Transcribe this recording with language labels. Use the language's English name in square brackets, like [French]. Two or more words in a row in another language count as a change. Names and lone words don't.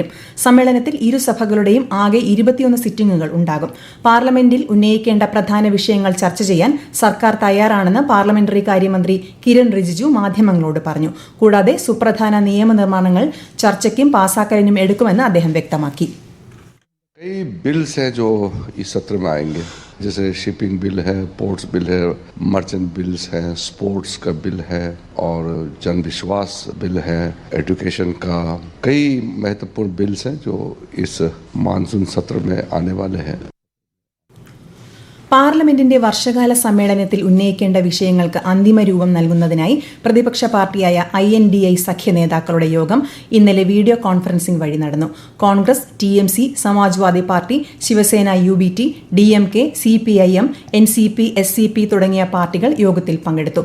[Malayalam] സമ്മേളനത്തിൽ ഇരുസഭകളുടെയും ആകെ 21 സിറ്റിംഗുകൾ ഉണ്ടാകും. പാർലമെന്റിൽ ഉന്നയിക്കേണ്ട പ്രധാന വിഷയങ്ങൾ ചർച്ച ചെയ്യാൻ സർക്കാർ തയ്യാറാണെന്ന് പാർലമെന്ററി കാര്യമന്ത്രി കിരൺ റിജിജു മാധ്യമങ്ങളോട് പറഞ്ഞു. കൂടാതെ സുപ്രധാന നിയമനിർമ്മാണങ്ങൾ ചർച്ചയ്ക്കും പാസാക്കലിനും എടുക്കുമെന്ന് അദ്ദേഹം വ്യക്തമാക്കി. [Hindi] कई बिल्स हैं जो इस सत्र में आएंगे, जैसे [English] shipping bill [Hindi] है, [English] ports bill [Hindi] है, [English] merchant bills [Hindi] हैं, स्पोर्ट्स का बिल है और जन विश्वास बिल है, एजुकेशन का कई महत्वपूर्ण बिल्स हैं जो इस मानसून सत्र में आने वाले हैं. [Malayalam] പാർലമെന്റിന്റെ വർഷകാല സമ്മേളനത്തിൽ ഉന്നയിക്കേണ്ട വിഷയങ്ങൾക്ക് അന്തിമ രൂപം നൽകുന്നതിനായി പ്രതിപക്ഷ പാർട്ടിയായ INDI സഖ്യ നേതാക്കളുടെ യോഗം ഇന്നലെ [English] video conferencing [Malayalam] വഴി നടന്നു. കോൺഗ്രസ്, TMC, സമാജ്വാദി പാർട്ടി, ശിവസേന, UBT, DMK, CPIM, NCP, SCP തുടങ്ങിയ പാർട്ടികൾ യോഗത്തിൽ പങ്കെടുത്തു.